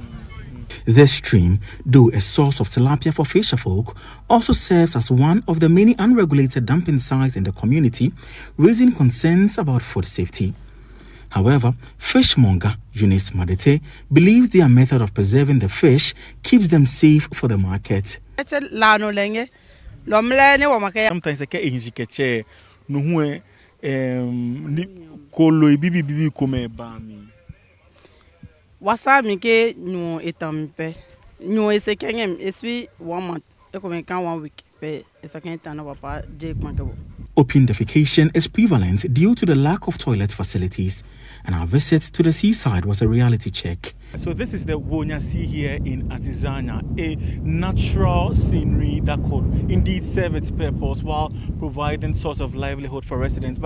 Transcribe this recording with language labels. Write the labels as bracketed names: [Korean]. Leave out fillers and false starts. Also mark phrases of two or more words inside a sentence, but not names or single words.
[English] This stream, though a source of tilapia for fisherfolk, also serves as one of the many unregulated dumping sites in the community, raising concerns about food safety. However, fishmonger Eunice Madete believes their method of preserving the fish keeps them safe for the market. Sometimes [Adangme] Wasami ke nyu etampe nyu esekengem eswi 1 month ekomeka 1 week pe esekenta na papa je kwantebo. [English] Open defecation is prevalent due to the lack of toilet facilities, and our visit to the seaside was a reality check. So this is the Wonya Sea here in Azizanya, a natural scenery that could indeed serve its purpose while providing source of livelihood for residents.